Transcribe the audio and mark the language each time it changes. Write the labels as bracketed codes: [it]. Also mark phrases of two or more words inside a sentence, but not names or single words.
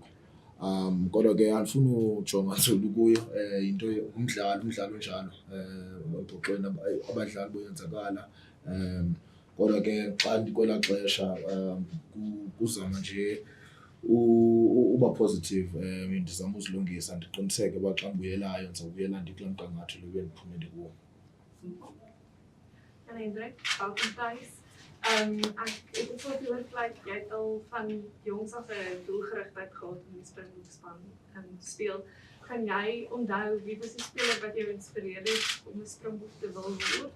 [xh] Kodwa ke andifuni ujonga nzulu kuyo, yinto umdlalo njalo ebhoxweni abadlali boyenzakala. Kodwa ke xa ndikwelaa xesha kuzama nje uba positive, ndizama uzilungisa ndiqiniseke uba xa ndibuyelayo ndizawubuyela ndikulaa mgangatho lo bendiphumele kuwo. [af] Hendrik, welkom thuis. Ek het so gehoor jy het al van jongs af 'n doelgerigtheid gehad om die Springboks span speel. Kan jy onthou wie was die speler wat jou inspireer het om 'n Springbok te wil word?